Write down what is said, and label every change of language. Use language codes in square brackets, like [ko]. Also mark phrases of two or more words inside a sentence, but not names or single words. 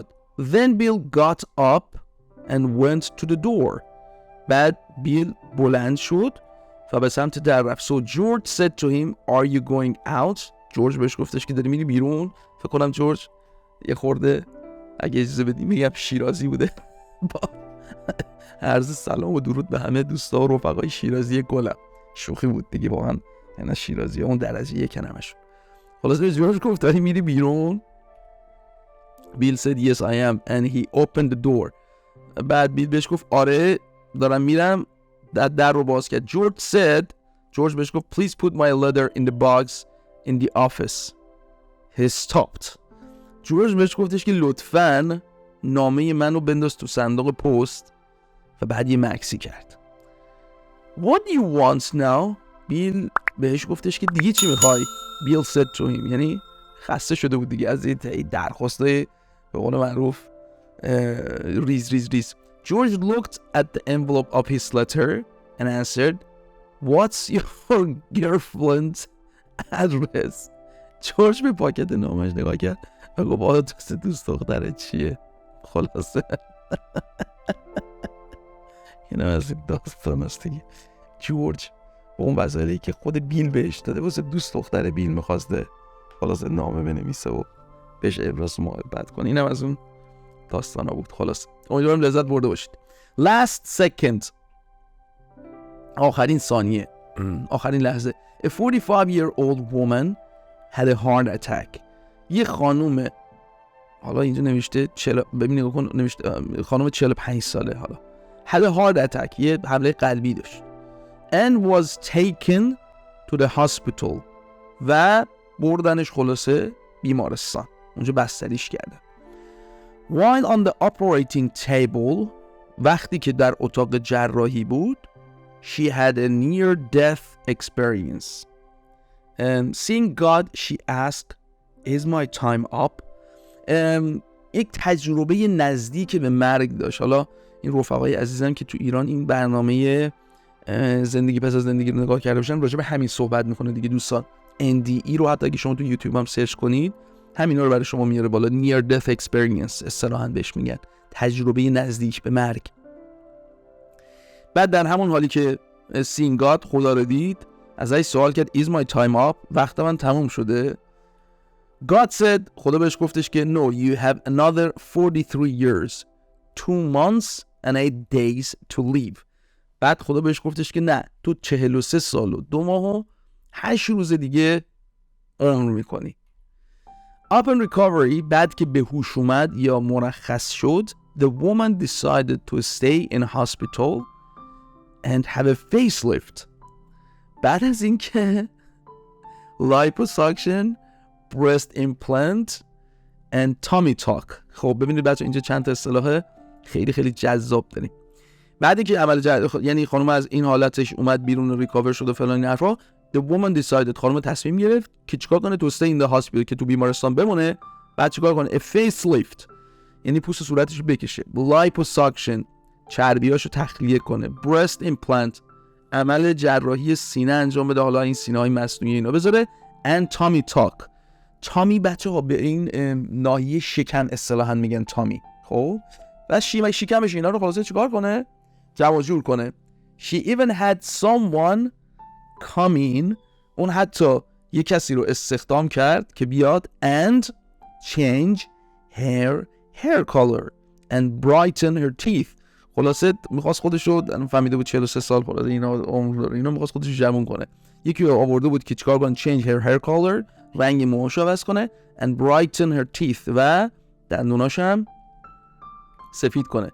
[en] Then Bill got up and went to the door. [fa] بعد بیل بلند شد و به سمت در رفت. [en] So George said to him are you going out؟ [fa] جورج بهش گفتش که داری میری بیرون. فکر کنم جورج یه خورده اگه اجازه بدی میگم شیرازی بوده. با عرض سلام و درود به همه دوستا و رفقای شیرازی گلم. شوخی بود دیگه واقعا، یعنی شیرازی اون درجه یک همشون. خلاص به جورج گفت داری میری بیرون. [en] بیل said yes I am and he opened the door. [fa] بعد بیل بهش گفت آره دارم میرم. در رو باز کرد. جورج بهش گفت [en] please put my letter in the box in the office. He stopped. [fa] جورج بهش گفتش که لطفاً نامه منو بنداز تو صندوق پست و بعد یه مکسی کرد. [en] What do you want now؟ [fa] بیل بهش گفتش که دیگه چی میخوای؟ [en] بیل said to him، [fa] یعنی خسته شده بود دیگه از این درخواستای به قول معروف ریز. [en] George looked at the envelope of his letter and answered, what's your girlfriend's address؟ [fa] جورج به پاکت نامش نگاه کرد و گفت آدرس دوست دخترت چیه؟ خلاصه این از این داستان است دیگه. جورج با اون وظایفی که خود بیل بهش داده واسه دوست دختر بیل میخواسته خلاصه نامه بنویسه و بهش ابراز محبت کنه. اینم از اون داستانا بود. خلاص امیدوارم لذت برده باشید. [en] Last second، [fa] آخرین ثانیه، آخرین لحظه. [en] A 45-year-old woman had a heart attack. [fa] یه خانوم، حالا اینجا نوشته ببین نگاه کن، نوشته خانوم 45 ساله، حالا [en] had a heart attack، [fa] یه حمله قلبی داشت. [en] And was taken to the hospital. [fa] و بردنش خلاصه بیمارستان، اونجا بستریش کردن. [en] While on the operating table، [fa] وقتی که در اتاق جراحی بود، [en] she had a near-death experience. Seeing God, she asked, is my time up؟ [fa] یک تجربه نزدیک به مرگ داشت. حالا این رفقای عزیزم که تو ایران این برنامه زندگی پس از زندگی رو نگاه کرده باشن راجع به همین صحبت میکنه دیگه دوستان. NDE رو حتی اگه شما تو یوتیوب هم سرچ کنید همینا رو برای شما میاره بالا. [en] near death experience [fa] اصطلاحاً بهش میگن، تجربه نزدیک به مرگ. بعد در همون حالی که [en] seeing God، [fa] خدا رو دید، ازش سوال کرد [en] is my time up؟ [fa] وقت من تموم شده؟ [en] God said، [fa] خدا بهش گفتش که [en] no you have another 43 years 2 months and 8 days to live. [fa] بعد خدا بهش گفتش که نه تو 43 سال و 2 ماه و 8 روز دیگه عمر میکنی. [en] Upon recovery، [fa] بعد که به هوش اومد یا مرخص شد، [en] the woman decided to stay in hospital and have a facelift. [fa] بعد از اینکه [en] liposuction, breast implant and tummy tuck. [fa] خب ببینید بچه اینجا چند تا اصطلاح خیلی خیلی جذاب داریم. بعد اینکه عمل یعنی خانم از این حالتش اومد بیرون، ریکاور شد و فلان این حرفا، [en] the woman decided، [fa] خانم تصمیم گرفت که چیکار کنه، [en] to stay in the hospital، [fa] که تو بیمارستان بمونه. بعد چیکار کنه؟ [en] a facelift، [fa] یعنی پوست صورتش رو بکشه. liposuction، چربیاشو تخلیه کنه. [en] breast implant، [fa] عمل جراحی سینه انجام بده، حالا این سینه‌های مصنوعی اینا بذاره. [en] and tummy tuck، [fa] تامی بچه‌ها به این ناحیه شکم اصطلاحاً میگن تامی. خب و شکمش اینا رو خلاصه چیکار کنه؟ جمع جور کنه. [en] she even had someone come in، [fa] اون حتی یه کسی رو استخدام کرد که بیاد [en] and change her hair color and brighten her teeth. [fa] خلاصه میخواست خودش رو، فهمیده بود 43 سال خلاصه اینا عمر داره، اینا میخواست خودش رو جوون کنه. یکی رو آورده بود که چیکار کنه؟ [en] change her hair color، [fa] رنگ موهاشو عوض کنه، [en] and brighten her teeth، [fa] و دندوناش هم سفید کنه.